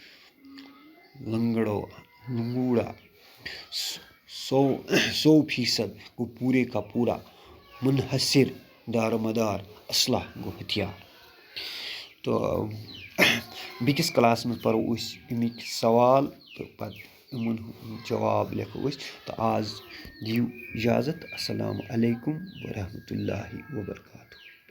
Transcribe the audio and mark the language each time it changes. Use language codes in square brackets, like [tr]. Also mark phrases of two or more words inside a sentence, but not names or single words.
[ks] لنگوڑا 100% گو پورے کا پورا منحصر دار و مدار اسلحہ گو ہتھیار تو بیٚکِس کلاس منٛز پَرو أسۍ اَمِکۍ سوال تہٕ پَتہٕ یِمن ہُنٛد جواب لیکھو أسۍ تہٕ آز دِیِو اِجازت [ar] السلام علیکم ورحمتہ اللہ وبرکاتہ